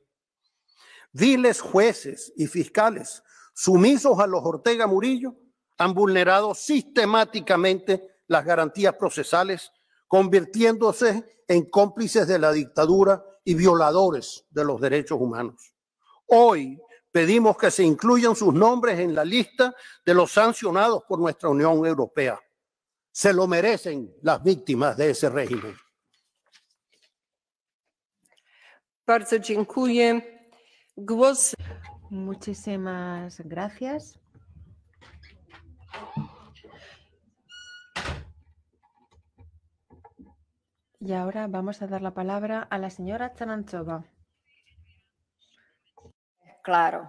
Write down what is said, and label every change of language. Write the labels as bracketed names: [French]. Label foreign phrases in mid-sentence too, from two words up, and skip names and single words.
[Spanish] Viles jueces y fiscales sumisos a los Ortega Murillo han vulnerado sistemáticamente las garantías procesales, convirtiéndose en cómplices de la dictadura y violadores de los derechos humanos. Hoy pedimos que se incluyan sus nombres en la lista de los sancionados por nuestra Unión Europea. Se lo merecen las víctimas de ese régimen. [Polish] Bardzo dziękuję. Głos. [Spanish] Muchísimas gracias. Y ahora vamos a dar la palabra a la señora Charanzova. Claro.